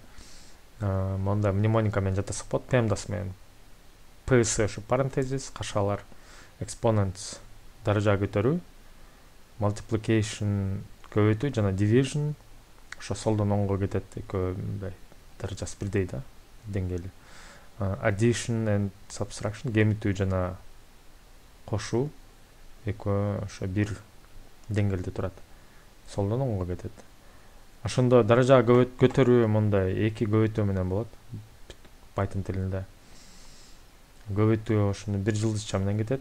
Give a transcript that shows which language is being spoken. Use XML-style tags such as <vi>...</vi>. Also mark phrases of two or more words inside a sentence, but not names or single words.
<ky>Монда мнемоника менен жатасак болот, PEMDAS менен. PS ушу parenthesis, кашалар, exponents даража көтөрүү, multiplication көбөйтүү жана division ошо солдон оңго кетет, экөө даражасы бирдей да, деңгээли.</ky> <en>Addition and subtraction</en> <ky>кемитүү жана кошуу экөө ошо бир деңгээлде турат. Солдон оңго кетет. Ошондо даража көтөрүү мондай эки көбөйтүү менен болот Python тилинде. Көбөйтүү ошону бир жылдызча менен кетет.</ky>